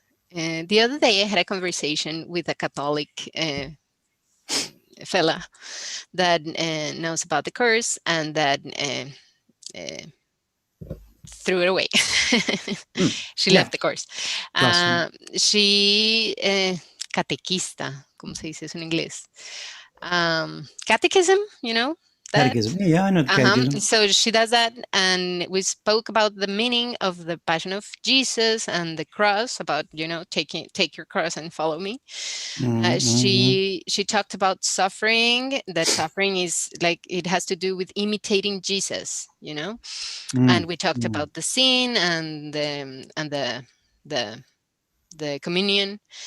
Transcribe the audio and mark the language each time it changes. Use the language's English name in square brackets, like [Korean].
[English] The other day I had a conversation with a Catholic fella that knows about the curse and that threw it away. She left the course. [Spanish] She, catequista, ¿cómo se dice eso en inglés? Catechism, [English] that. Catechism. Yeah, I know the catechism. So she does that, and we spoke about the meaning of the Passion of Jesus and the cross, about, take your cross and follow me. She talked about suffering, that suffering is like, it has to do with imitating Jesus, and we talked about the sin and the communion.